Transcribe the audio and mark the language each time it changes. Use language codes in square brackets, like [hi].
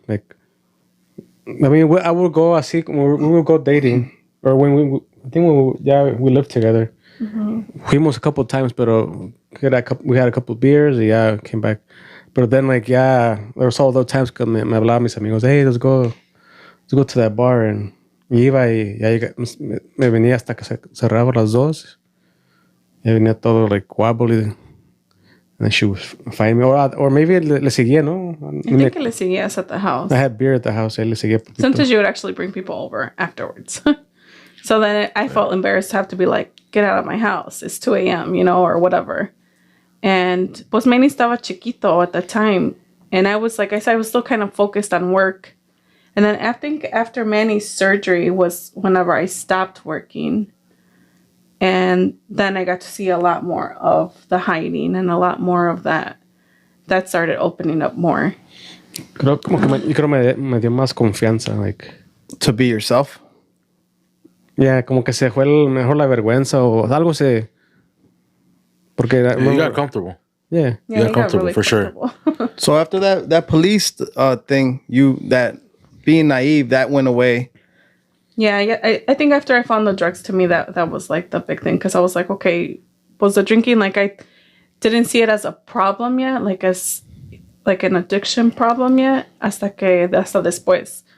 [en] Like, I mean, I would go así, we would go dating, or when we lived together. Mm-hmm. Fuimos a couple of times, pero we had a couple of beers. Yeah, came back. But then, like, yeah, there was all those times [es] que me hablaban mis amigos, [en] hey, let's go to that bar. [es] And iba y ya me venía hasta que se cerraba las 2. Ya venía todo, like, wobbly. [en] And then she would find me. [es] Or maybe le seguía, ¿no? [en] I think [es] le seguías [en] at the house. I had beer at the house. [es] Le seguía. [en] Sometimes you would actually bring people over afterwards. So then I felt embarrassed to have to be like, get out of my house. It's 2 a.m., you know, or whatever. And pues Manny [es] estaba chiquito [en] at the time. And I was, like I said, I was still kind of focused on work. And then I think after Manny's surgery was whenever I stopped working. And then I got to see a lot more of the hiding and a lot more of that. That started opening up more. [es] Creo me dio más confianza, like. [en] To be yourself? [es] Yeah, como que se fue mejor la vergüenza o algo se... Porque [en] you got comfortable. Yeah, you got comfortable really for sure. So after that police thing, that being naive, that went away. Yeah. I think after I found the drugs, to me that was like the big thing because I was like, okay, was the drinking like I didn't see it as a problem yet, like as like an addiction problem yet, [es] hasta después.